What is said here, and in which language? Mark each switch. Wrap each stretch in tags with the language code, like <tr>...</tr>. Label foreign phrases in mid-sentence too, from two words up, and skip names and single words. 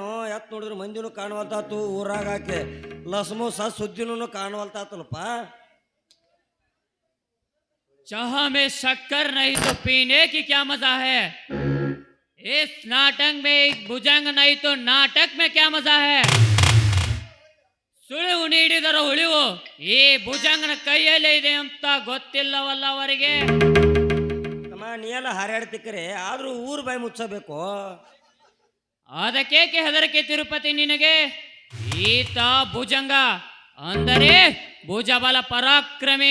<kn>ಎತ್ ನೋಡಿದ್ರು ಮಂದಿನೂ ಕಾಣವಲ್ತಾತು ಊರಾಗ ಹಾಕಿ ಲಸ್ಮೋಸ ಸುದ್ದಿನೂ ಕಾಣವಲ್ತಾತಲ್ಪ</kn> <hi>चाह में शक्कर नहीं तो पीने की क्या मजा है। इस नाटक में भुजंग नहीं तो नाटक में क्या मजा है।</hi> <kn>ಸುಳಿವು ನೀಡಿದರ ಉಳಿವು ಈ ಭುಜಂಗನ ಕೈಯಲ್ಲೇ ಇದೆ ಅಂತ ಗೊತ್ತಿಲ್ಲವಲ್ಲ ಅವರಿಗೆ. ತಮ್ಮ ನೀ ಎಲ್ಲ ಹಾರಾಡ್ತಿಕ್ಕರೆ ಆದ್ರೂ ಊರು ಬಾಯಿ ಮುಚ್ಚಬೇಕು. ಅದಕ್ಕೇಕೆ ಹೆದರಿಕೆ ತಿರುಪತಿ ನಿನಗೆ. ಈತ ಭುಜಂಗ ಅಂದರೆ ಭುಜಬಲ ಪರಾಕ್ರಮಿ.</kn>